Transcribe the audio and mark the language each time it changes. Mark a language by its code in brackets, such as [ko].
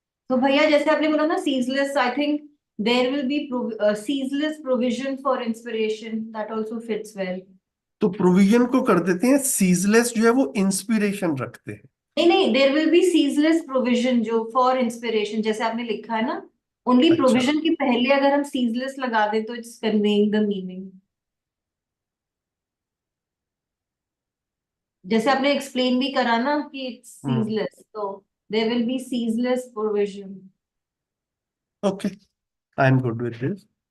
[hi] तो भैया जैसे आपने बोला ना [en] ceaseless, I think there will be ceaseless provision for inspiration, that also fits well. [hi] तो प्रोविजन को कर देते हैं सीजलेस, जो है वो इंस्पिरेशन रखते हैं। [en] नहीं नहीं, there will be ceaseless provision जो for inspiration [hi] जैसे आपने लिखा है ना, [en] only [hi] अच्छा। provision के पहले अगर हम ceaseless लगा दे तो [en] it's conveying the meaning। [hi] जैसे आपने एक्सप्लेन भी करा ना कि [en] it's ceaseless, [hi] तो [en] there will be ceaseless provision। Okay, I am good with this.